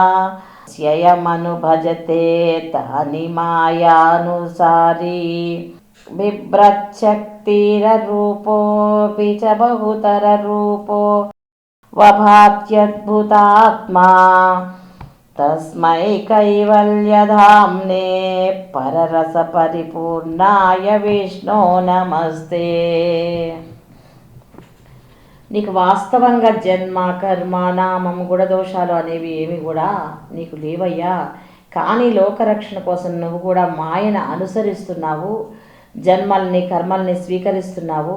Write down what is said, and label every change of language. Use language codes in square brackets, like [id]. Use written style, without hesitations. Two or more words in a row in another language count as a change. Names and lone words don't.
[sa] यमनुभजते तानि मायानुसारी बिभ्रच्छक्तिररूपोऽपि च बहुतररूपो वभात्यद्भुतात्मा तस्मै कैवल्यधाम्ने पररसपरिपूर्णाय विष्णो नमस्ते। [te] నీకు వాస్తవంగా జన్మ కర్మ నామం గుణదోషాలు అనేవి ఏమి కూడా నీకు లేవయ్యా. కానీ లోకరక్షణ కోసం నువ్వు కూడా మాయను అనుసరిస్తున్నావు, జన్మల్ని కర్మల్ని స్వీకరిస్తున్నావు.